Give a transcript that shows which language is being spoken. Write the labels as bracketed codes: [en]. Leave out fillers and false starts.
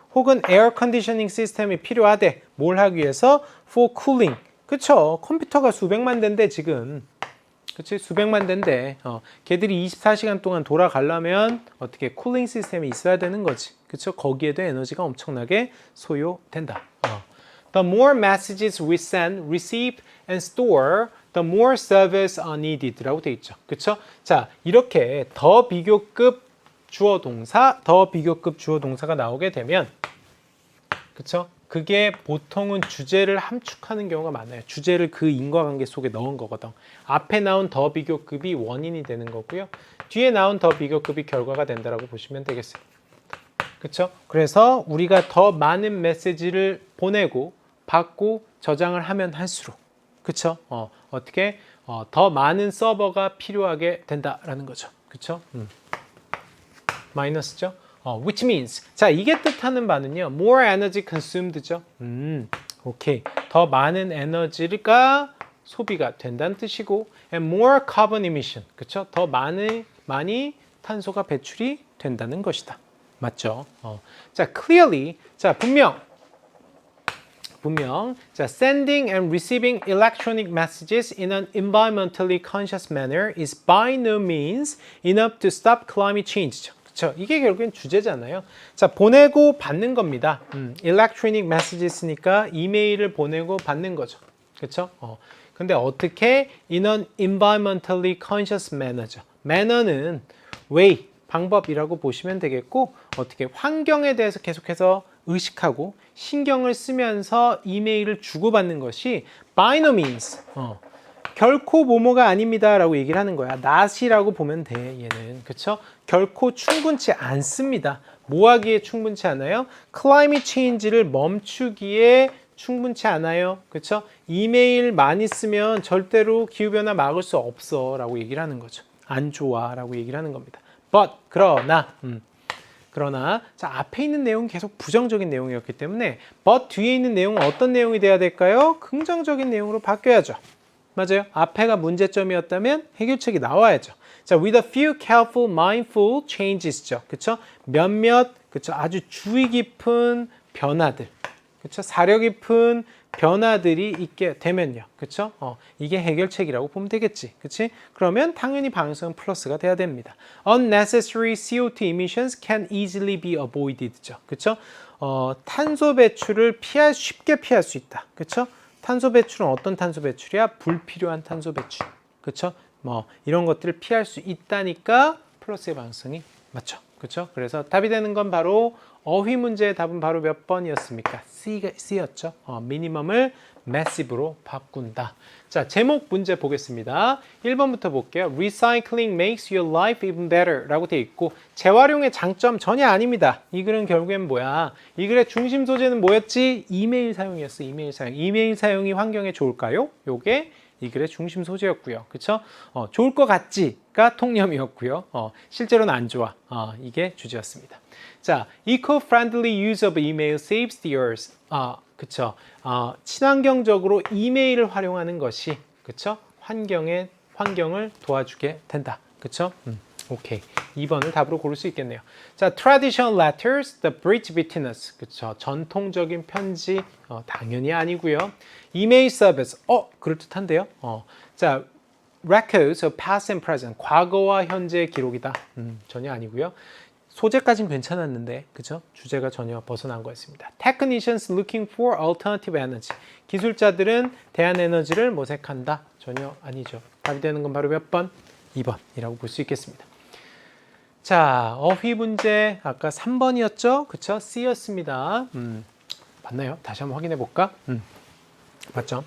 [ko] 혹은 에어 컨디셔닝 시스템이 필요하대. 뭘 하기 위해서? [en] For cooling. [ko] 그쵸? 컴퓨터가 수백만 대인데 지금. 그치? 수백만 대인데 걔들이 24시간 동안 돌아가려면 어떻게 쿨링 시스템이 있어야 되는 거지. 그쵸? 거기에도 에너지가 엄청나게 소요된다. [en] The more messages we send, receive, and store, the more service are needed [ko] 라고 돼 있죠. 그쵸? 자, 이렇게 더 비교급 주어 동사, 더 비교급 주어 동사가 나오게 되면 그쵸? 그게 보통은 주제를 함축하는 경우가 많아요. 주제를 그 인과관계 속에 넣은 거거든. 앞에 나온 더 비교급이 원인이 되는 거고요. 뒤에 나온 더 비교급이 결과가 된다라고 보시면 되겠어요. 그쵸? 그래서 우리가 더 많은 메시지를 보내고 받고 저장을 하면 할수록 그쵸? 어떻게 더 많은 서버가 필요하게 된다라는 거죠. 그쵸? 마이너스죠? [en] which means [ko] 자 이게 뜻하는 바는요 [en] more energy consumed죠. [ko] 오케이 더 많은 에너지가 소비가 된다는 뜻이고 [en] and more carbon emission [ko] 그쵸? 더 많이 탄소가 배출이 된다는 것이다. 맞죠? [en] 자 clearly 자 분명 자 sending and receiving electronic messages in an environmentally conscious manner is by no means enough to stop climate change. [ko] 그렇죠. 이게 결국엔 주제잖아요. 자, 보내고 받는 겁니다. electronic messages니까 이메일을 보내고 받는 거죠. 그렇죠? 근데 어떻게 [en] in an environmentally conscious manner죠. [ko] manner는 way, 방법이라고 보시면 되겠고 어떻게 환경에 대해서 계속해서 의식하고 신경을 쓰면서 이메일을 주고받는 것이 [en] by no means [ko] 결코 뭐뭐가 아닙니다 라고 얘기를 하는 거야. not이라고 보면 돼 얘는. 그쵸? 결코 충분치 않습니다. 뭐 하기에 충분치 않아요? climate change를 멈추기에 충분치 않아요. 그쵸? 이메일 많이 쓰면 절대로 기후변화 막을 수 없어 라고 얘기를 하는 거죠. 안 좋아 라고 얘기를 하는 겁니다. but 그러나 자 앞에 있는 내용은 계속 부정적인 내용이었기 때문에 but 뒤에 있는 내용은 어떤 내용이 돼야 될까요? 긍정적인 내용으로 바뀌어야죠. 맞아요. 앞에가 문제점이었다면 해결책이 나와야죠. [en] 자, with a few careful, mindful changes죠. [ko] 그쵸? 몇몇, 그쵸? 아주 주의 깊은 변화들. 그쵸? 사려 깊은 변화들이 있게 되면요. 그쵸? 이게 해결책이라고 보면 되겠지. 그치? 그러면 당연히 방향성은 플러스가 돼야 됩니다. [en] Unnecessary CO2 emissions can easily be avoided죠. 그쵸? [ko] 탄소 배출을 쉽게 피할 수 있다. 그쵸? 탄소 배출은 어떤 탄소 배출이야? 불필요한 탄소 배출. 그쵸? 이런 것들을 피할 수 있다니까 플러스의 방향성이 맞죠. 그쵸? 그래서 답이 되는 건 바로 어휘 문제의 답은 바로 몇 번이었습니까? C였죠. 미니멈을 massive로 바꾼다. 자, 제목 문제 보겠습니다. 1번부터 볼게요. [en] Recycling makes your life even better [ko] 라고 되어 있고 재활용의 장점 전혀 아닙니다. 이 글은 결국엔 뭐야? 이 글의 중심 소재는 뭐였지? 이메일 사용이었어. 이메일 사용. 이메일 사용이 환경에 좋을까요? 요게 이 글의 중심 소재였고요. 그쵸? 좋을 것 같지가 통념이었고요. 실제로는 안 좋아. 이게 주제였습니다. [en] 자, eco-friendly use of email saves the earth. [ko] 그쵸? 친환경적으로 이메일을 활용하는 것이 그쵸? 환경을 도와주게 된다. 그쵸? 오케이. 2번을 답으로 고를 수 있겠네요. [en] 자, traditional letters, the bridge between us. [ko] 그쵸? 전통적인 편지, 당연히 아니고요. 이메일 서비스, 그럴듯한데요. [en] 자, records of past and present, [ko] 과거와 현재의 기록이다. 전혀 아니고요. 소재까지는 괜찮았는데, 그죠? 주제가 전혀 벗어난 거였습니다. [en] Technicians looking for alternative energy. [ko] 기술자들은 대안 에너지를 모색한다. 전혀 아니죠. 답이 되는 건 바로 몇 번? 2번이라고 볼 수 있겠습니다. 자, 어휘 문제 아까 3번이었죠? 그쵸? C였습니다. 맞나요? 다시 한번 확인해 볼까? 맞죠?